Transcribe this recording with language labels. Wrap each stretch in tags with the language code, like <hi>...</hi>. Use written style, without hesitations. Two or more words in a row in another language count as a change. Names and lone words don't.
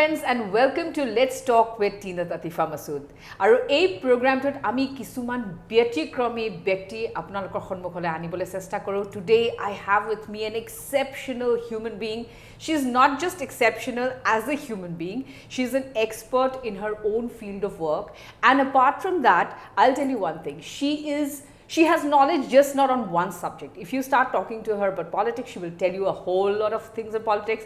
<en>and welcome to Let's Talk with Tinat, Atifa, Massod.</en> <as>আৰু এই প্ৰগ্ৰাম টোত আমি কিছুমান ব্যতিক্ৰমী ব্যক্তি আপোনালোকৰ সন্মুখলৈ আনিবলৈ চেষ্টা কৰো.</as> <en>Today I have with me an exceptional human being. She's not just exceptional as a human being, she's an expert in her own field of work. And apart from that, I'll tell you one thing. She has knowledge just not on one subject. If you start talking to her about politics, she will tell you a whole lot of things in politics.</en>